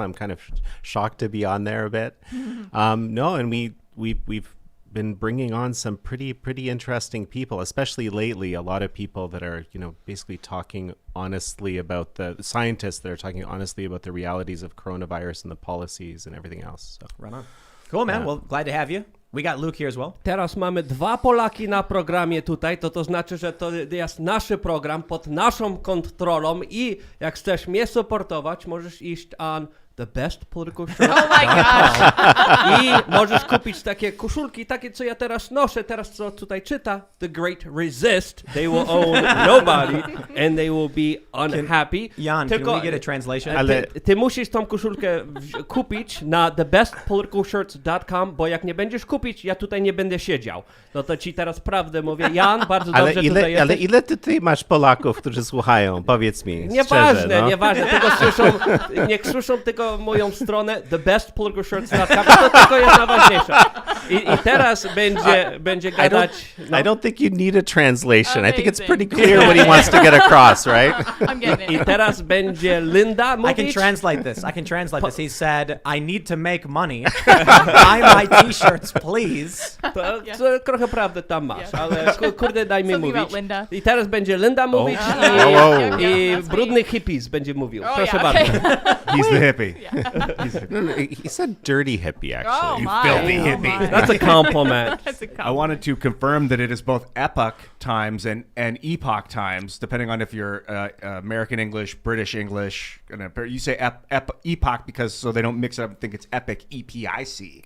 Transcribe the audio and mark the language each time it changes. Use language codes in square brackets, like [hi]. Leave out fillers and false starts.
[en] I'm kind of shocked to be on there a bit. And we've been bringing on some pretty interesting people, especially lately. A lot of people that are, basically talking honestly about the scientists that are talking honestly about the realities of coronavirus and the policies and everything else. So. Right on. Cool, man. Well, glad to have you. We got Luke here as well. [pl] Teraz mamy 2 Polaki na programie tutaj, to znaczy, że to jest nasz program pod naszą kontrolą i jak chcesz mnie supportować, możesz iść [en] on the best political shirt. Oh my gosh. [pl] I możesz kupić takie koszulki, takie co ja teraz noszę, teraz co tutaj czyta, [en] The Great Resist, they will own nobody and they will be unhappy. Jan, can we get a translation? [pl] Ty musisz tą koszulkę kupić na thebestpoliticalshirts.com, bo jak nie będziesz kupić, ja tutaj nie będę siedział. No to ci teraz prawdę mówię. Jan, bardzo dobrze tutaj jesteś. Ale ile ty masz Polaków, którzy słuchają? Powiedz mi Nieważne, szczerze, nieważne. Tego niech słyszą tylko moją stronę thebestpoliticalshirts.com. To tylko jest najważniejsze. I teraz będzie gadać... [en] I don't think you need a translation. I think it's pretty clear what he wants to get across, right? I'm getting it. [pl] I teraz będzie Linda mówić. [en] I can translate this. He said, I need to make money. Buy my t-shirts, please. [pl] To trochę prawdy tam masz, ale kurde, daj mi mówić. I teraz będzie Linda mówić i brudny hippies będzie mówił. Proszę bardzo. [en] He's the hippie. No, he said dirty hippie, actually. Oh, You my. filthy hippie. That's a compliment. I wanted to confirm that it is both Epoch Times and Epoch Times, depending on if you're American English, British English. You say Epoch because so they don't mix it up and think it's Epic, EPIC.